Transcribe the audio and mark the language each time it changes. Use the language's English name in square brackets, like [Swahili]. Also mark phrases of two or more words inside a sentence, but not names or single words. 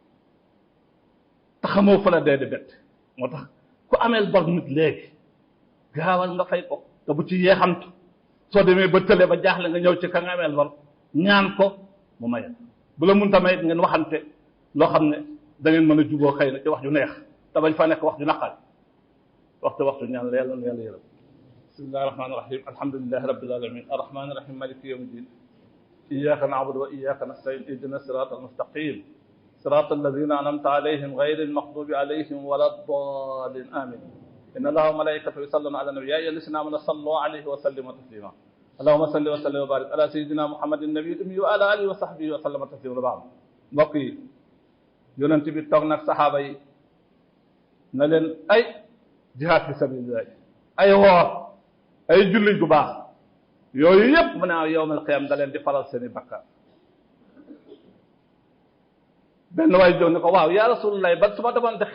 [Wolof] te xamoo fa la dee di bett moo tax ku ameel bor nit léegi gaawal nga fay ko te bu ci yeexamtu soo demee ba tële ba jaaxle nga ñëw ci ka nga ameel bor ñaan ko mu may bu la munta may ngeen waxante loo xam ne da ngeen mën a juboo xëy na ci wax ju neex te bañ fa nekk wax ju naqari waxtu ñaan la yàlla na yàlla yërëm [Arabic] بسم الله الرحمن الرحيم الحمد لله رب العالمين الرحمن الرحيم مالك يوم الدين إياك نعبد وإياك نستعين اهدنا الصراط المستقيم صراط الذين أنعمت عليهم غير المغضوب عليهم ولا الضالين آمين إن الله وملائكته يصلون على النبي يا أيها الذين آمنوا صلوا عليه وسلموا تسليما اللهم صل وسلم وبارك على سيدنا محمد النبي الأمي وعلى آله وصحبه وسلم تسليما بعد [Wolof] mbokk yi yonent bi toog nag saxaaba yi na leen ay jihaad [Arabic] في سبيل الله [Wolof] ay woor ay julli gu baax yooyu yëpp mu ne [Arabic] يوم القيامة [Wolof] da leen di faral seeni bakkaar benn waay jow ne ko waaw [Arabic] يا رسول الله [Wolof] ba su ma demoon di